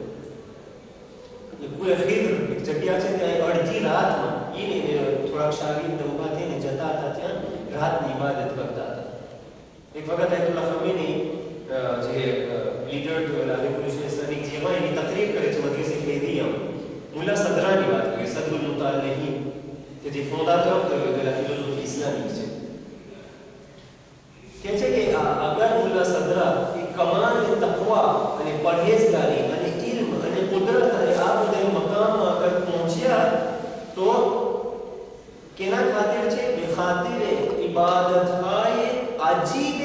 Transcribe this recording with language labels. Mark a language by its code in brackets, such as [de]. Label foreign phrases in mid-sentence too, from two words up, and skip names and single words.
[gu] એ કોઈ ખીર એક જગ્યા છે ત્યાં અડધી રાતમાં એને થોડાક શાગીર્દ ઊભા થઈને જતા હતા, ત્યાં રાતની ઇબાદત કરતા હતા. એક વખત આયતુલ્લાહ ખમીની જે લીડર રિવોલ્યુશન ઇસ્લામિક જેમાં એની તકરીર કરે છે મજલિસ ખૈરિયા મુલ્લા સદરાની વાત કરીએ. [fr] que des fondateurs de la philosophie islamique [gu] છે કે છે કે અગર મુલ્લા સદરા એ કમાલ એ તકવા અને પરહેઝગારી અને ઇલ્મ અને કુદરત અને આ બધા મકામમાં અગર પહોંચ્યા તો કેના ખાतिर છે બે ખાतिर ઇબાદત હાય અજીબ